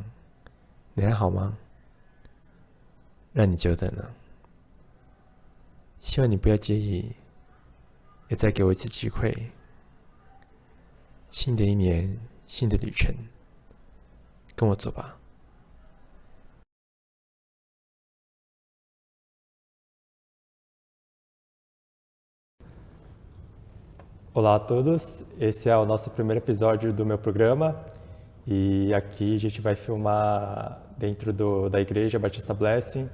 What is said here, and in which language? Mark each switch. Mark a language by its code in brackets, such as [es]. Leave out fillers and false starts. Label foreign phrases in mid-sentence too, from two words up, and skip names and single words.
[zh] 你还好吗？让你久等了，希望你不要介意，也再给我一次机会。新的一年，新的旅程，跟我走吧。 [pt] Olá a todos, esse é o nosso primeiro episódio do meu programa e aqui a gente vai filmar dentro da Igreja Batista Blessing.